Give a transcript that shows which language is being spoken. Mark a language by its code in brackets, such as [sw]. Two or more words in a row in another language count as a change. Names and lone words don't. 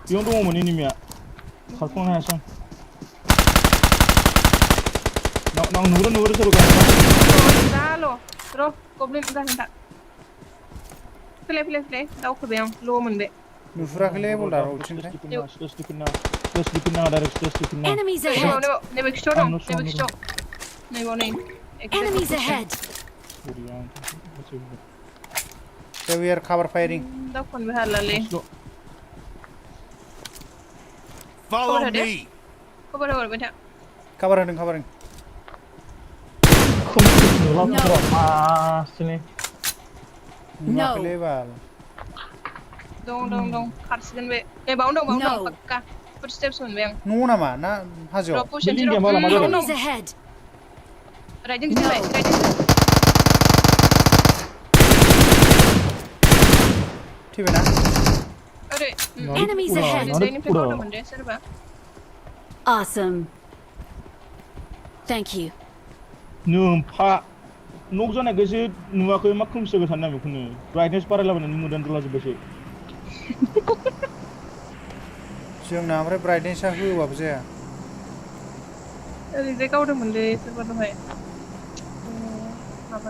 [brx] बेयाव दङमोन एनिमिया खारख'नो हायासै आं नुहुरो सोरबा दाल' र' गब्लेन जाहैनोथा फैलाय दावखोबाय आं ल' मोनबाय नुहुराखैलै बल्दार अबेथिंथाय [en] Enemies [brx] नैबाव [en] ahead! [brx] नैबे खिथाव दं नैबे खिथाव नैबाव नै [en] Enemies ahead! we are cover firing [brx] दावखोनोबो हालालै [en] Follow me. [brx] खबर हरबाय था cover होदों नुवाखैलै बाल दं खारसिगोन बे बावनो दं पाक्का फुटस्टेप्स मोनबाय आं न'आव नामा ना हाजोआव पोजिसन [en] Enemies ahead! [brx] राइटजों गिदिंबाय थैबायना ओरै [en] Enemies ahead! [brx] जायनिफ्राय गावदोंमोन दे सोरबा [en] Awesome. Thank you. [brx] नोमफा नक जानायखायसो नुवाखै मा खोमसि जाबाय थानो बेखौनो ब्राइटनेस बारायलाबायनानै मोदान दलाजोब्बायसो जोंना ओमफ्राय ब्राइटनेसआ होबाबो जाया ओरैजाय गावदोंमोनलै सोरबा दहाय माबा